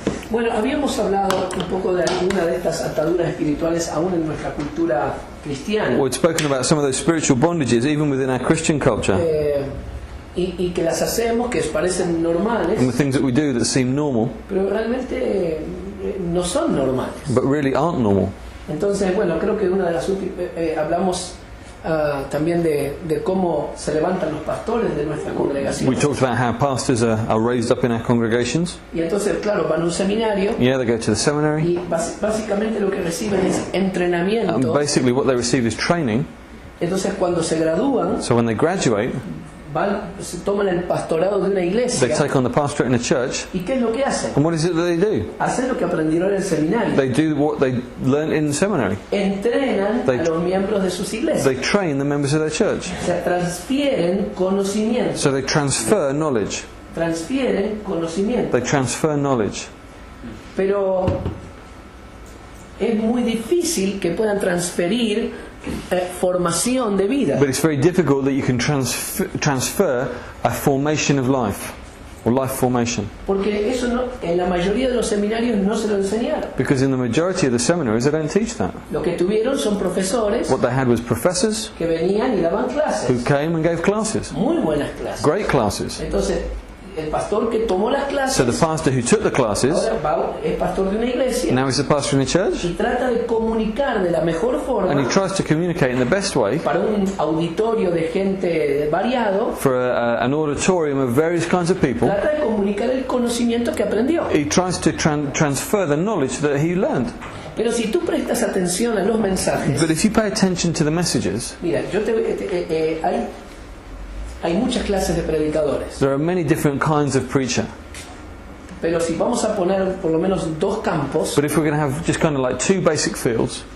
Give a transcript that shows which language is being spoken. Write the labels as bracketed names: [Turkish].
[Spanish] Bueno, habíamos hablado un poco de alguna de estas ataduras espirituales aún en nuestra cultura cristiana. [English] We've spoken about some of those spiritual bondages even within our Christian culture. [Spanish] Y que las hacemos, que parecen normales, [English] And the things that we do that seem normal, [Spanish] pero realmente no son normales. [English] but really aren't normal. [Spanish] Entonces, bueno, creo que una de las últimas hablamos también de cómo se levantan los pastores de nuestra congregación. [English] We talked about how pastors are raised up in our congregations. [Spanish] Y entonces, claro, van a un seminario. [English] Yeah, they go to the seminary. [Spanish] Y básicamente lo que reciben es entrenamiento. [English] And basically what they receive is training. [Spanish] Entonces, cuando se gradúan, [English] So when they graduate, [Spanish] se toman el pastorado de una iglesia. [English] they take on the pastorate in a church. [Spanish] ¿Y qué es lo que hacen? [English] And what is it that they do? [Spanish] Hacen lo que aprendieron en el seminario. [English] They do what they learned in the seminary. [Spanish] Entrenan a los miembros de sus iglesias. [English] They train the members of their church. [Spanish] Se transfieren conocimiento. [English] So they transfer knowledge. [Spanish] Transfieren conocimiento. [English] They transfer knowledge. [Spanish] Pero es muy difícil que puedan transferir formación de vida. [English] But it's very difficult that you can transfer a formation of life, or life formation. [Spanish] Porque eso en la mayoría de los seminarios no se lo enseñaron. [English] Because in the majority of the seminaries they don't teach that. [Spanish] Lo que tuvieron son profesores [English] What they had was professors [Spanish] que venían y daban [English] who [Spanish] clases. [English] came and gave classes. [Spanish] Muy buenas clases. [English] Great classes. [Spanish] Entonces, el pastor que tomó las clases [English] So the pastor who took the classes, [Spanish] ahora es pastor de una iglesia [English] now he's a pastor in a church, [Spanish] y trata de comunicar de la mejor [English] and he [Spanish] forma [English] tries to communicate in the best way [Spanish] para un auditorio de gente variado. [English] for an auditorium of various kinds of people. [Spanish] Trata de comunicar el conocimiento que aprendió. [English] He tries to transfer the knowledge that he learned. [Spanish] Pero si tú prestas atención a los mensajes, [English] But if you pay attention to the messages, [Spanish] mira, hay muchas clases de predicadores. [English] there are many different kinds of preacher. [Spanish] Pero si vamos a poner por lo menos dos campos, [English] But if we're going to have just kind of like two basic fields,